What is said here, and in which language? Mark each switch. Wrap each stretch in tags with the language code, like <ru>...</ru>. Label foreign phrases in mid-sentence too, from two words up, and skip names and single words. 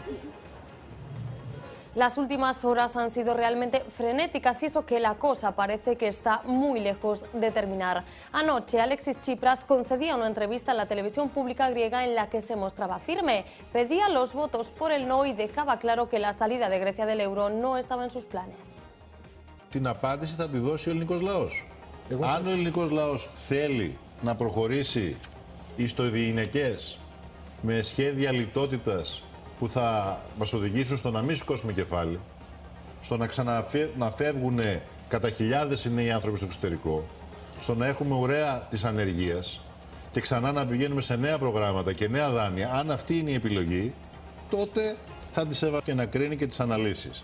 <es>Las últimas horas han sido realmente frenéticas y eso que la cosa parece que está muy lejos de terminar. Anoche Alexis Tsipras concedía una entrevista en la televisión pública griega en la que se mostraba firme, pedía los votos por el no y dejaba claro que la salida de Grecia del euro no estaba en sus planes.</es> <el>Την απάντηση θα τη δώσει ο ελληνικός λαός. Αν ο ελληνικός λαός θέλει να προχωρήσει στο διηνεκές με σχέδια λιτότητας που θα μας οδηγήσουν στο να μην σηκώσουμε κεφάλι, στο να φεύγουν κατά χιλιάδες οι νέοι άνθρωποι στο εξωτερικό, στο να έχουμε ουραία της ανεργίας και ξανά να πηγαίνουμε σε νέα προγράμματα και νέα δάνεια, αν αυτή είναι η επιλογή, τότε θα τη σέβα και να κρίνει και τις αναλύσεις.</el>